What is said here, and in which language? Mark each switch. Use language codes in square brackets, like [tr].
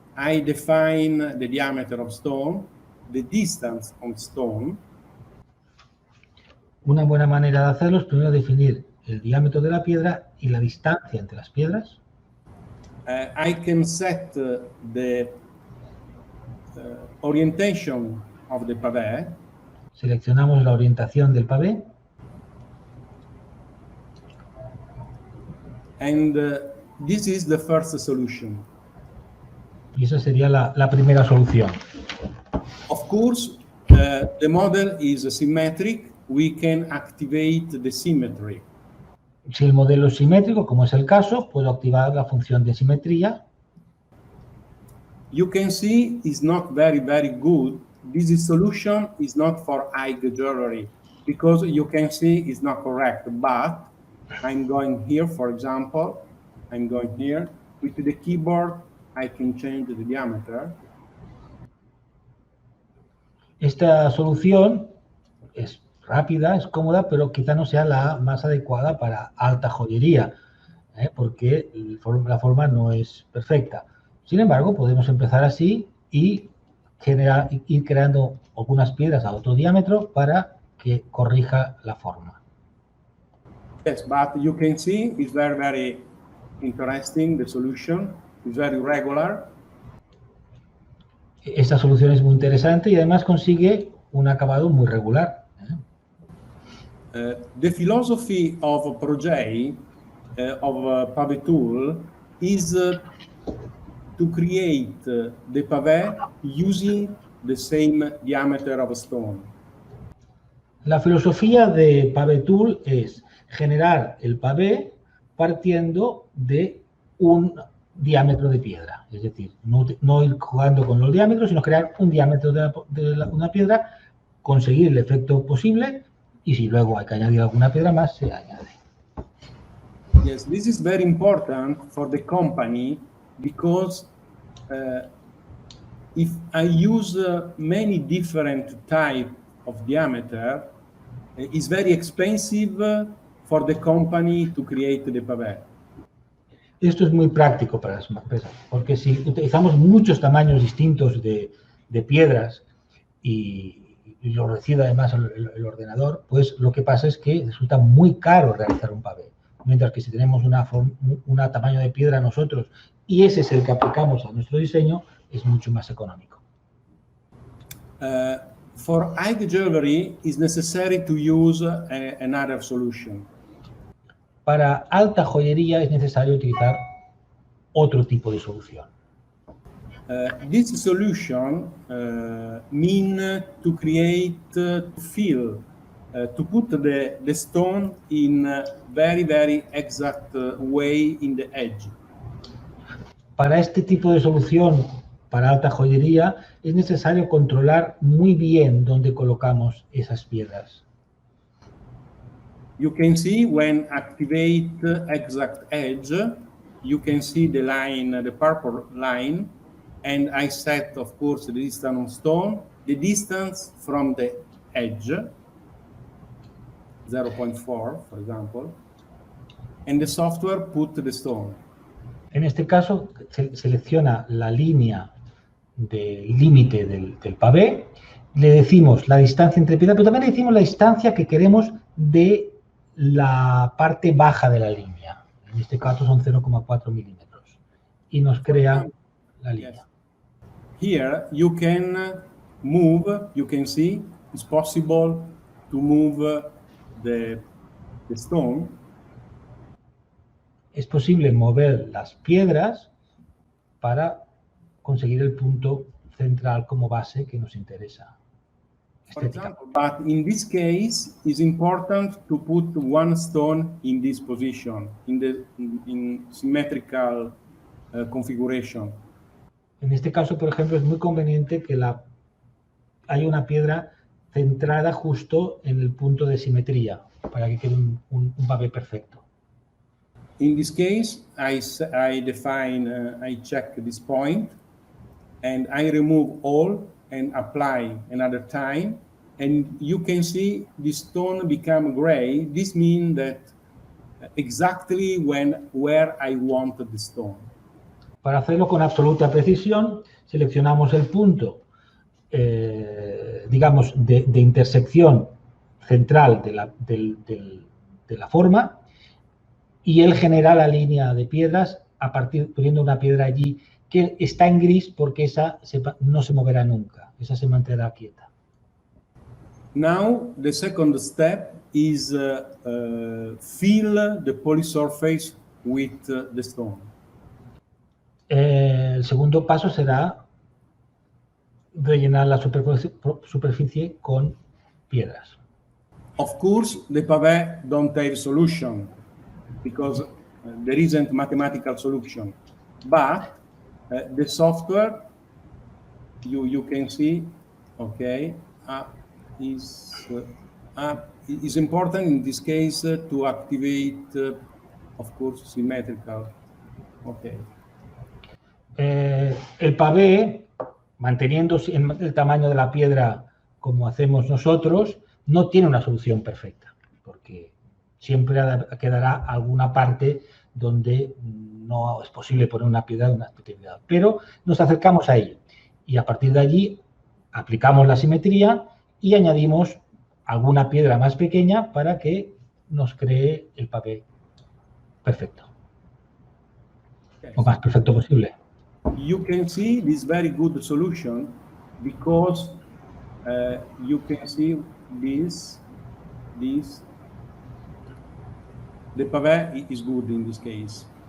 [en] I define the diameter of stone, the distance on stone. [es] Una buena manera de hacerlo es primero definir el diámetro de la piedra y la distancia entre las piedras, [en] I can set the orientation of the pavé, [es] seleccionamos la orientación del pavé [en] and this is the first solution. [es] y esa sería la primera solución. [en] Of course, the model is symmetric. We can activate the symmetry. [es] Si el modelo es simétrico, como es el caso, puedo activar la función de simetría. [en] You can see it's not very good. This solution is not for eye jewelry because you can see it's not correct. But I'm going here, for example, I'm going here. With the keyboard, I can change the diameter. [es] Esta solución es rápida, es cómoda, pero quizá no sea la más adecuada para alta joyería, porque la forma no es perfecta. Sin embargo, podemos empezar así y ir creando algunas piedras a otro diámetro para que corrija la forma. [en] Yes, but you can see it's very interesting. The solution is very regular. [es] Esta solución es muy interesante y además consigue un acabado muy regular. [en] The philosophy of Project of Pavé Tool is to create the pavé using the same diameter of stone. [es] La filosofía de Pavé Tool es generar el pavé partiendo de un diámetro de piedra, es decir, no ir jugando con los diámetros, sino crear un diámetro de una piedra, conseguir el efecto posible y si luego hay que añadir alguna piedra más, se añade. [en] Yes, this is very important for the company because if I use many different type of diameter, it's very expensive for the company to create the pavé. [es] Esto es muy práctico para las empresas, porque si utilizamos muchos tamaños distintos de piedras y lo recibe además el ordenador, pues lo que pasa es que resulta muy caro realizar un pavé. Mientras que si tenemos un tamaño de piedra nosotros y ese es el que aplicamos a nuestro diseño, es mucho más económico. [en] For eye jewelry, it's necessary to use another solution. [es] Para alta joyería es necesario utilizar otro tipo de solución. [en] This solution mean to create, to fill, to put the stone in a very exact way in the edge. [es] Para este tipo de solución, para alta joyería, es necesario controlar muy bien dónde colocamos esas piedras. [en] You can see when activate exact edge, you can see the line, the purple line, and I set, of course, the distance on stone, the distance from the edge, 0.4, for example, and the software put the stone. [es] En este caso, selecciona la línea del límite del pavé, le decimos la distancia entre piedras, pero también le decimos la distancia que queremos de la parte baja de la línea. En este caso son 0,4 milímetros. Y nos crea la línea. [en] Here you can move, you can see, it's possible to move the stone. [es] Es posible mover las piedras para conseguir el punto central como base que nos interesa. [en] For example, but in this case, it's important to put one stone in this position, in symmetrical configuration. [es] En este caso, por ejemplo, es muy conveniente que haya una piedra centrada justo en el punto de simetría para que quede un pavé perfecto. [en] In this case, I define, I check this point, and I remove all and apply another time, and you can see the stone become gray. This means that exactly where I want the stone. [es] Para hacerlo con absoluta precisión, seleccionamos el punto, digamos, de intersección central de la forma y él genera la línea de piedras poniendo una piedra allí que está en gris porque esa no se moverá nunca, esa se mantendrá quieta. [en] Now, the second step is fill the polysurface with the stone. [es] El segundo paso será rellenar la superficie con piedras. [en] Of course, the pavé don't have solution because there isn't mathematical solution. But the software, you can see, okay, is important in this case to activate, of course, symmetrical. Okay. [es] El pavé, manteniendo el tamaño de la piedra como hacemos nosotros, no tiene una solución perfecta, porque siempre quedará alguna parte donde no es posible poner una piedra de una especialidad. Pero nos acercamos a ello y a partir de allí aplicamos la simetría y añadimos alguna piedra más pequeña para que nos cree el pavé perfecto, lo más perfecto posible. [en] You can see this very good solution because you can see this, the pavé is good in this case.